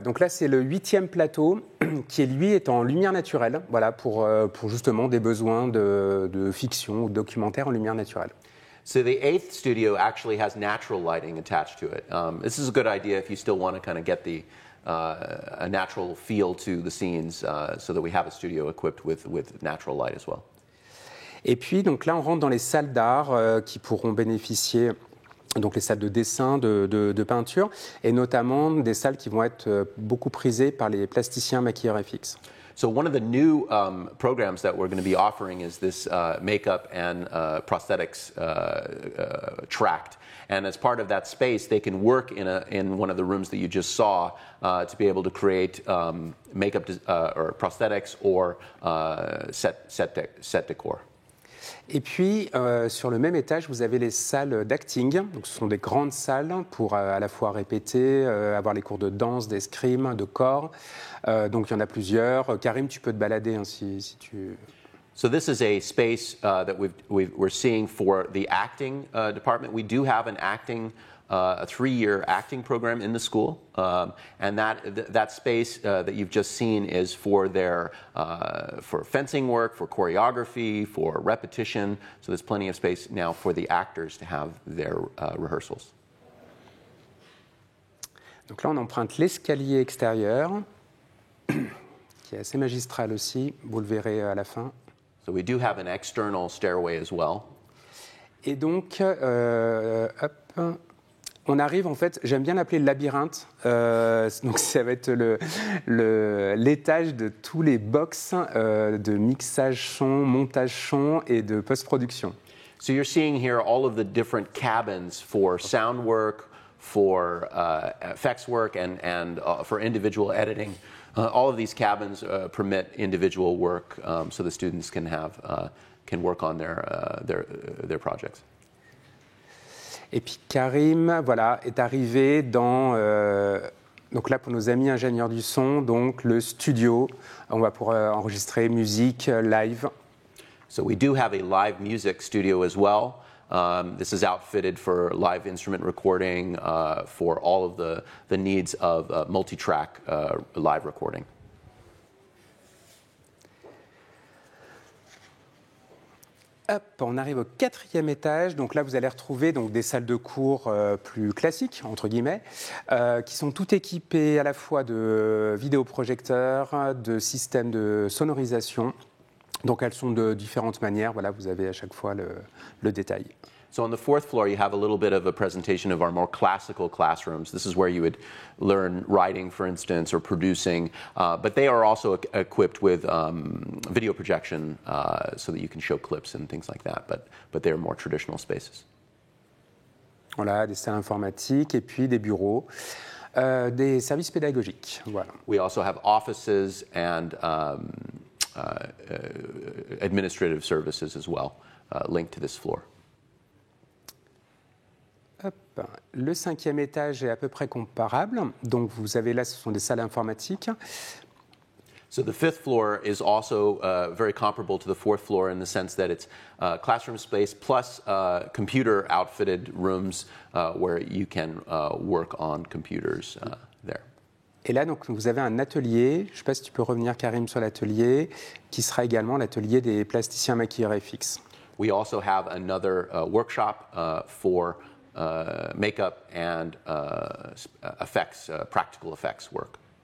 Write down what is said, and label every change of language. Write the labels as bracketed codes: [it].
[fr] Donc là, c'est le 8e plateau qui, lui, est en lumière naturelle, voilà, pour justement des besoins de fiction ou de documentaire en lumière naturelle. [en] So the 8th studio actually has natural lighting attached to it. This is a good idea if you still want to kind of get a natural feel to the scenes, so that we have a studio equipped with natural light as well. [fr] Et puis, donc là, on rentre dans les salles d'art qui pourront bénéficier. Donc les salles de dessin, de peinture, et notamment des salles qui vont être beaucoup prisées par les plasticiens maquilleurs FX. [en] So one of the new programs that we're going to be offering is this makeup and prosthetics tract. And as part of that space, they can work in one of the rooms that you just saw to be able to create makeup or prosthetics or set decor. [fr] Et puis, sur le même étage, vous avez les salles d'acting. Donc, ce sont des grandes salles pour à la fois répéter, avoir les cours de danse, d'escrime, de corps. Donc, il y en a plusieurs. Karim, tu peux te balader hein, si tu... [en] So this is a space that we're seeing for the acting department. We do have an acting a 3-year acting program in the school, and that space that you've just seen is for their for fencing work, for choreography, for repetition. So there's plenty of space now for the actors to have their rehearsals. [fr] Donc là, on emprunte l'escalier extérieur, qui est assez magistral aussi. Vous le verrez à la fin. [en] So we do have an external stairway as well. [fr] Et donc, hop. On arrive, en fait, j'aime bien l'appeler le labyrinthe. Donc, ça va être l'étage de tous les box de mixage son, montage son et de post-production. [en] So you're seeing here all of the different cabins for sound work, for effects work, and for individual editing. All of these cabins permit individual work, so the students can work on their projects. [fr] Et puis Karim, voilà, est arrivé dans, donc là pour nos amis ingénieurs du son, donc le studio. On va pouvoir enregistrer musique live. [en] So we do have a live music studio as well. This is outfitted for live instrument recording, for all of the needs of multi-track live recording. [fr] Hop, on arrive au 4e étage. Donc là, vous allez retrouver donc, des salles de cours plus classiques, entre guillemets, qui sont toutes équipées à la fois de vidéoprojecteurs, de systèmes de sonorisation. Donc elles sont de différentes manières. Voilà, vous avez à chaque fois le détail. [en] So on the 4th floor, you have a little bit of a presentation of our more classical classrooms. This is where you would learn writing, for instance, or producing. But they are also equipped with video projection so that you can show clips and things like that. But they're more traditional spaces. [fr] Voilà, des salles informatiques et puis des bureaux, des services pédagogiques. Voilà. [en] We also have offices and administrative services as well linked to this floor. Hop. [fr] Le 5e étage est à peu près comparable. Donc vous avez là, ce sont des salles informatiques. [en] So the 5th floor is also very comparable to the 4th floor in the sense that it's classroom space plus computer outfitted rooms where you can work on computers there. [fr] Et là, donc, vous avez un atelier, je ne sais pas si tu peux revenir, Karim, sur l'atelier, qui sera également l'atelier des plasticiens maquilleurs FX. [en] We also have another workshop for makeup and effects, practical effects work.